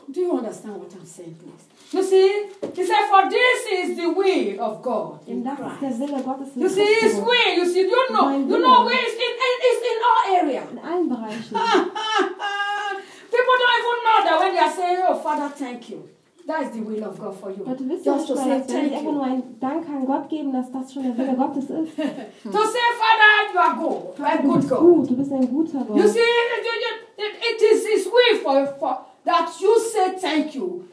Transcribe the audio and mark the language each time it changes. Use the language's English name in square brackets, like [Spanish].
[English] Do you understand what I'm saying, please? You see, he said, for this is the will of God in Christ. You see, his will, you see, you know where it's in all areas. [German] In allen Bereichen. [English] People don't even know that when they are saying, oh, Father, thank you. That is the will of God for you. But just to say thank you. [German] Wenn ich einfach nur einen Dank an Gott geben, dass das schon der Wille Gottes ist. [English] To say, Father, you are good. You are good God. [German] Gut. Du bist ein guter Gott. [English] You see, it is his will for that you say thank you.